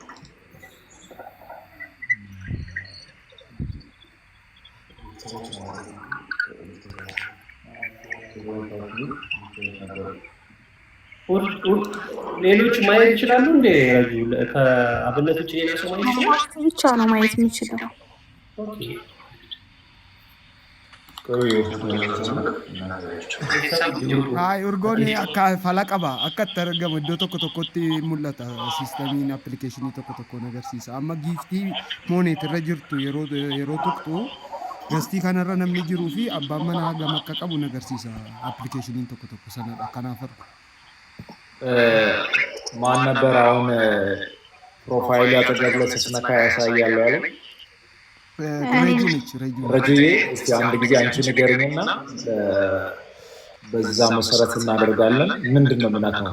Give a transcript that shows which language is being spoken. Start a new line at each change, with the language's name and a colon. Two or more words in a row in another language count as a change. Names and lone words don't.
Amharic: ሌሎች ማየት ይችላሉ እንዴ? ከአብነት ውጭ ሌላ ሰው ማየት ይችላል? ብቻ ነው ማየት የሚችለው።
Oromo: urgoon akka fala qaba akka itti argamu iddoo tokko tokkotti mul'ata. Siistamiin appilikeeshinii tokko tokko agarsiisa. Amma giiftii mooneet irra jirtu yeroo tuqxu gastii kanarra namni jiruu fi abbaan manaa hagam akka qabu agarsiisa appilikeeshiniin tokko tokko sanadha. Kanaaf
Amharic: ማን ነበር አሁን ፕሮፋይል ያተገለጸ ስነካ ያሳያል ያለው? ረጅዬ እስቲ አንድ ጊዜ አንቺ ንገሪኝና በዛ መሰረት እናደርጋለን። ምንድን ነው የምናውቀው?